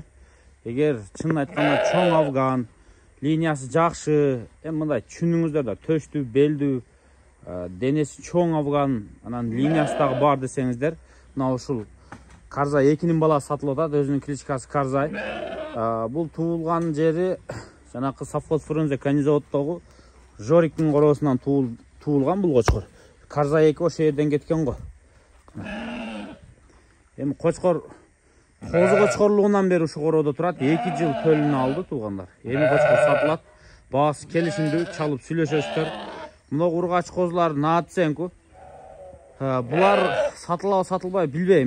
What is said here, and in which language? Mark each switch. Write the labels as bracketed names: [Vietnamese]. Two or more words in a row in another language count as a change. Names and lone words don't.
[Kyrgyz] Эгер чынын айтканда чоң Афган линиясы жакшы, мындай түшүнүңүздөр да, төштүү, белдүү, денеси чоң Афган, анан линиясы дагы бар десеңиздер, мына ушул Karzay 2'nin баласы сатылып атат, өзүнүн кличкасы Karzay. Бул туулган жери жанакы совхоз Фрунзе конезаводдогу Жориктин короосунан туулган бул qo'chqor. Karzay 2 ошо жерден кеткен го. Эми qo'chqor козу qo'chqoрлугунан бери ушу короодо турат. 2 жыл төлүнү алды туугандар. Эми qo'chqor сатылат. Баасы келишимдүү, чалып сүйлөшөсүздөр. Мына ургач козулар наатсенку. Булар сатылабы сатылбай билбейм.